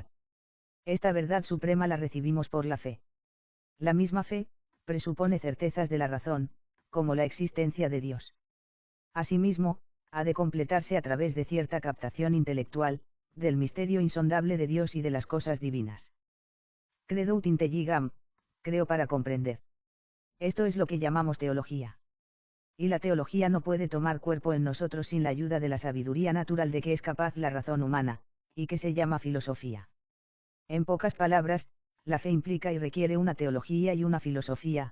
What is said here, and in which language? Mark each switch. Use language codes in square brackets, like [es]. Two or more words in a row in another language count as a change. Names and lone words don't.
[es] Esta verdad suprema la recibimos por la fe. La misma fe presupone certezas de la razón, como la existencia de Dios. Asimismo, ha de completarse a través de cierta captación intelectual, del misterio insondable de Dios y de las cosas divinas. [la] Credo ut intelligam, [es] creo para comprender. Esto es lo que llamamos teología. Y la teología no puede tomar cuerpo en nosotros sin la ayuda de la sabiduría natural de que es capaz la razón humana, y que se llama filosofía. En pocas palabras, la fe implica y requiere una teología y una filosofía.